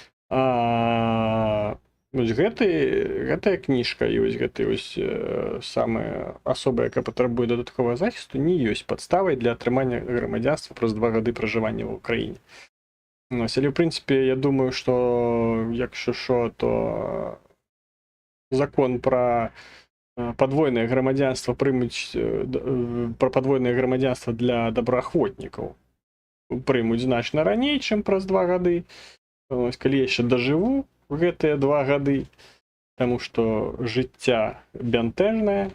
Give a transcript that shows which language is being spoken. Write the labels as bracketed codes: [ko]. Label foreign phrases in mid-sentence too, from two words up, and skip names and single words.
[be] Вось гэтая кніжка і вось гэты вось самая асоба, якая патрабуе дадатковага захісту, не ёсць падставай для атрымання грамадзянства праз 2 гады пражывання ў Украіне. Але, в прынцыпе, я думаю, што [uk] якщо що, [be] то закон пра падвойнае грамадзянства прымуць, пра падвойнае грамадзянства для добраахвотнікаў прымуць значна раней, чым праз 2 гады. Ось, калі я яшчэ дажыву гэтыя 2 гады, таму што жыцця бянтэжнае.